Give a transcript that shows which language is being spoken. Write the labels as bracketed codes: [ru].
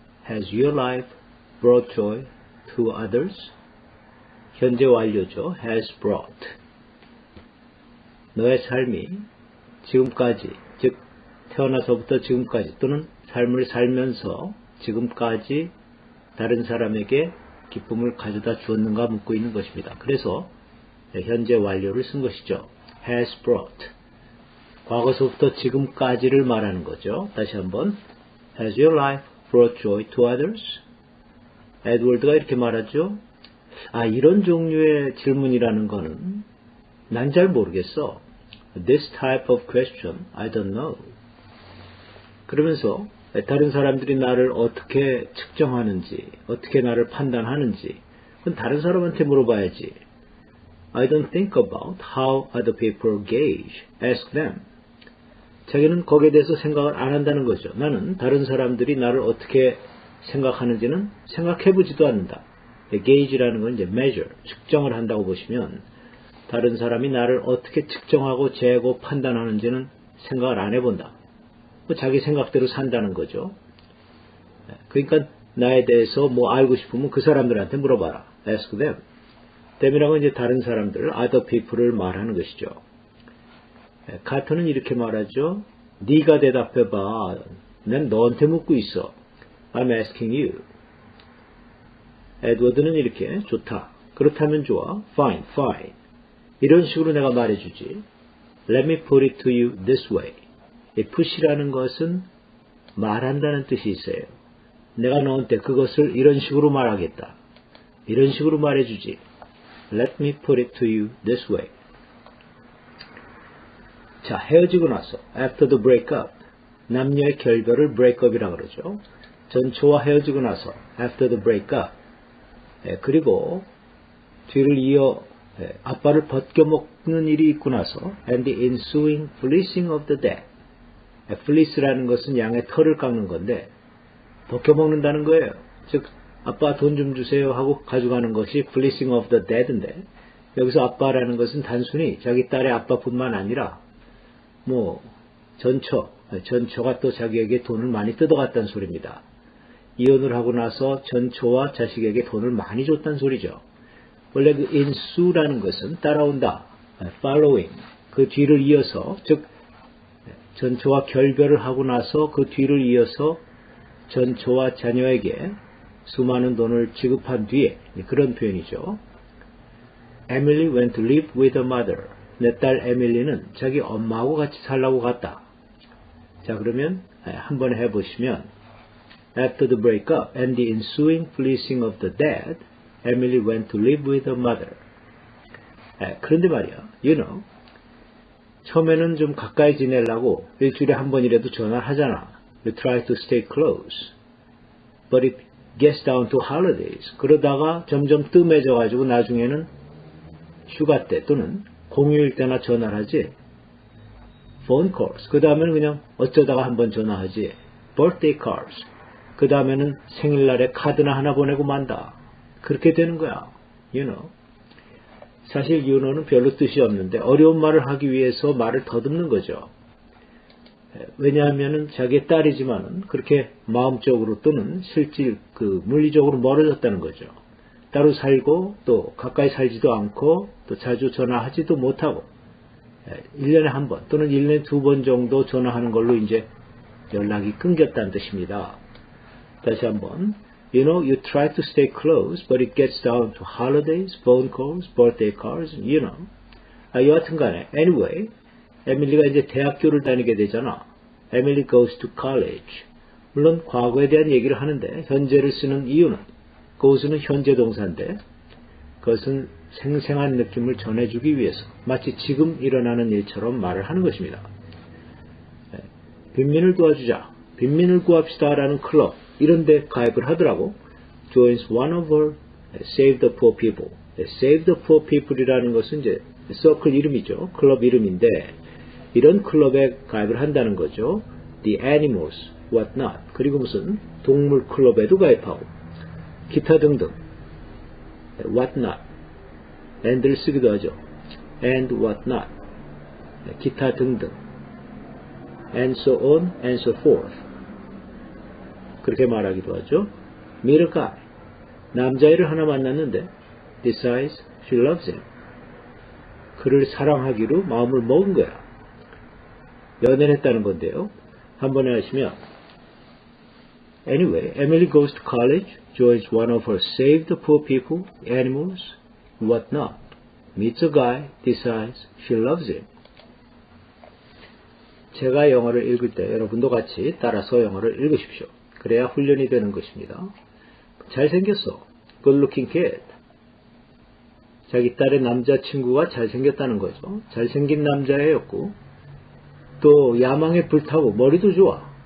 [en] Has your life brought joy to others? [ko] 현재 완료죠. [en] Has brought. [ko] 너의 삶이 지금까지, 즉 태어나서부터 지금까지 또는 삶을 살면서 지금까지 다른 사람에게 기쁨을 가져다 주었는가 묻고 있는 것입니다. 그래서 현재 완료를 쓴 것이죠. [en] Has brought. [ko] 과거서부터 지금까지를 말하는 거죠. 다시 한번. [en] Has your life brought joy to others? [ko] 에드워드가 이렇게 말하죠. 이런 종류의 질문이라는 거는 난 잘 모르겠어. [en] This type of question, I don't know. [ko] 그러면서 다른 사람들이 나를 어떻게 측정하는지, 어떻게 나를 판단하는지, 그건 다른 사람한테 물어봐야지. [en] I don't think about how other people gauge. Ask them. [ko] 자기는 거기에 대해서 생각을 안 한다는 거죠. 나는 다른 사람들이 나를 어떻게 생각하는지는 생각해보지도 않는다. gauge라는 건 이제 measure, 측정을 한다고 보시면 다른 사람이 나를 어떻게 측정하고 재고 판단하는지는 생각을 안 해본다. 자기 생각대로 산다는 거죠. 그러니까 나에 대해서 뭐 알고 싶으면 그 사람들한테 물어봐라. [en] Ask them. [ko] them이라고 이제 다른 사람들, other people을 말하는 것이죠. 카터는 이렇게 말하죠. 네가 대답해봐. 난 너한테 묻고 있어. [en] I'm asking you. [ko] 에드워드는 이렇게 좋다. 그렇다면 좋아. [en] Fine, fine. [ko] 이런 식으로 내가 말해주지. [en] Let me put it to you this way. [ko] 이 put이라는 것은 말한다는 뜻이 있어요. 내가 너한테 그것을 이런 식으로 말하겠다. 이런 식으로 말해주지. [en] Let me put it to you this way. [ko] 자, 헤어지고 나서 [en] after the breakup, [ko] 남녀의 결별을 breakup이라고 그러죠. 전초와 헤어지고 나서 [en] after the breakup, [ko] 그리고 뒤를 이어 아빠를 벗겨먹는 일이 있고 나서 [en] and the ensuing fleecing of the dead. [ko] fleece라는 것은 양의 털을 깎는 건데 벗겨먹는다는 거예요. 즉 아빠 돈 좀 주세요 하고 가져가는 것이 fleecing of the dead인데 여기서 아빠라는 것은 단순히 자기 딸의 아빠뿐만 아니라 뭐 전처가 또 자기에게 돈을 많이 뜯어갔다는 소리입니다. 이혼을 하고 나서 전처와 자식에게 돈을 많이 줬다는 소리죠. 원래 그 ensue라는 것은 따라온다, following, 그 뒤를 이어서, 즉 전처와 결별을 하고 나서 그 뒤를 이어서 전처와 자녀에게 수많은 돈을 지급한 뒤에 그런 표현이죠. [en] Emily went to live with her mother. [ko] 내 딸 에밀리는 자기 엄마하고 같이 살라고 갔다. 자, 그러면 한번 해보시면 [en] After the breakup and the ensuing fleecing of the dead, Emily went to live with her mother. [ko] 그런데 말이야, you know, 처음에는 좀 가까이 지내려고 일주일에 한 번이라도 전화를 하잖아. [en] You try to stay close. But it gets down to holidays. [ko] 그러다가 점점 뜸해져가지고 나중에는 휴가 때 또는 공휴일 때나 전화를 하지. [en] Phone calls. [ko] 그 다음에는 그냥 어쩌다가 한번 전화하지. [en] Birthday cards. [ko] 그 다음에는 생일날에 카드나 하나 보내고 만다. 그렇게 되는 거야. You know. 사실 you know는 별로 뜻이 없는데 어려운 말을 하기 위해서 말을 더듬는 거죠. 왜냐하면은 자기의 딸이지만은 그렇게 마음적으로 또는 실질 물리적으로 멀어졌다는 거죠. 따로 살고 또 가까이 살지도 않고 또 자주 전화하지도 못하고 1년에 한 번 또는 1년에 2번 정도 전화하는 걸로 이제 연락이 끊겼다는 뜻입니다. 다시 한번. [en] You know, you try to stay close, but it gets down to holidays, phone calls, birthday cards, you know. [ko] 여하튼 간에, anyway, 에밀리가 이제 대학교를 다니게 되잖아. [en] Emily goes to college. [ko] 물론 과거에 대한 얘기를 하는데 현재를 쓰는 이유는 goes는 현재 동사인데 그것은 생생한 느낌을 전해주기 위해서 마치 지금 일어나는 일처럼 말을 하는 것입니다. 빈민을 도와주자, 빈민을 구합시다 라는 클럽 이런 데 가입을 하더라고. [en] joins one of our Save the Poor People. [ko] Save the Poor People이라는 것은 이제 서클 이름이죠. 클럽 이름인데 이런 클럽에 가입을 한다는 거죠. [en] The Animals, What Not. [ko] 그리고 무슨 동물 클럽에도 가입하고 기타 등등. [en] What Not. and를 쓰기도 하죠. and what not. [ko] 기타 등등. [en] and so on and so forth. [ko] 그렇게 말하기도 하죠. [en] meet a guy. [ko] 남자애를 하나 만났는데 [en] decides she loves him. [ko] 그를 사랑하기로 마음을 먹은 거야. 연애를 했다는 건데요. 한 번에 하시면 [en] Anyway, Emily goes to college, joins one of her Save the Poor People, Animals, what not. meets a guy, decides she loves him. [ko] 제가 영어를 읽을 때 여러분도 같이 따라서 영어를 읽으십시오. 그래야 훈련이 되는 것입니다. 잘생겼어. [en] Good looking kid. [ko] 자기 딸의 남자친구가 잘생겼다는 거죠. 잘생긴 남자애였고 또 야망에 불타고 머리도 좋아.